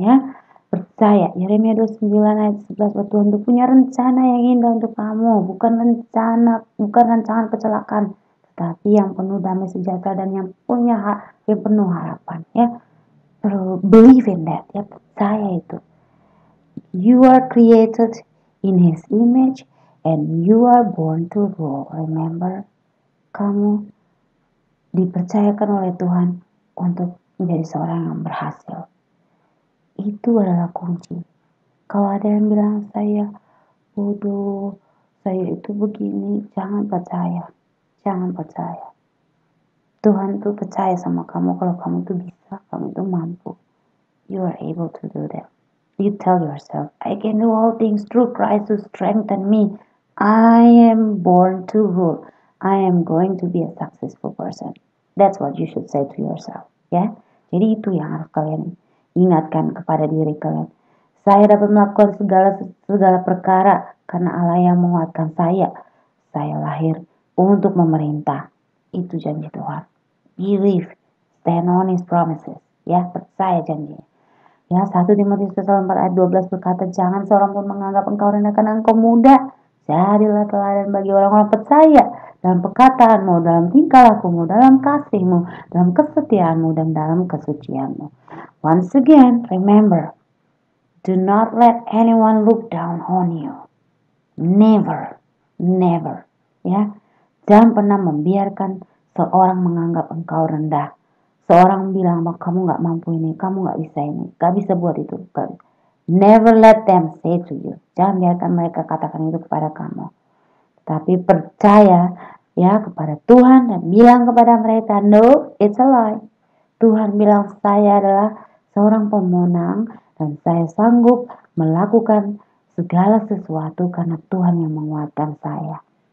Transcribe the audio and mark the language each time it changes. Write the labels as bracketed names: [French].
[Indonesian] Ya, percaya. Yeremia 29 ayat 11, bahwa Tuhan itu punya rencana yang indah untuk kamu, bukan rancangan kecelakaan, tetapi yang penuh damai sejahtera dan yang penuh harapan. [English] Ya, believe in that. [Indonesian] Ya, percaya itu. [English] You are created in His image and you are born to rule. Remember, [Indonesian] kamu dipercayakan oleh Tuhan untuk menjadi seorang yang berhasil. Itu adalah kunci. Kalau ada yang bilang saya bodoh, saya itu begini, jangan percaya. Jangan percaya. Tuhan tuh percaya sama kamu kalau kamu tuh bisa, kamu tuh mampu. [English] You are able to do that. You tell yourself, I can do all things through Christ who strengthen me. I am born to rule. I am going to be a successful person. That's what you should say to yourself. [Indonesian] Ya, jadi itu yang harus kalian ingatkan kepada diri kalian. Saya dapat melakukan segala perkara karena Allah yang menguatkan saya. Saya lahir untuk memerintah. Itu janji Tuhan. [English] Believe, stand on His promises. [Indonesian] Ya, percaya janjinya. Ya, 1 Timotius pasal 4 ayat 12 berkata, jangan seorang pun menganggap engkau rendah karena engkau muda. Jadilah teladan bagi orang-orang percaya dalam perkataanmu, dalam tingkah lakumu, dalam kasihmu, dalam kesetiaanmu, dan dalam kesucianmu. [English] Once again, remember, do not let anyone look down on you. Never, never. [Indonesian] Ya, jangan pernah membiarkan seorang menganggap engkau rendah. Seorang bilang bahwa kamu gak mampu ini, kamu gak bisa ini, gak bisa buat itu. [English] Never let them say to you. [Indonesian] Jangan biarkan mereka katakan itu kepada kamu. Tapi percaya ya kepada Tuhan dan bilang kepada mereka, [English] no, it's a lie. [Indonesian] Tuhan bilang saya adalah seorang pemenang dan saya sanggup melakukan segala sesuatu karena Tuhan yang menguatkan saya.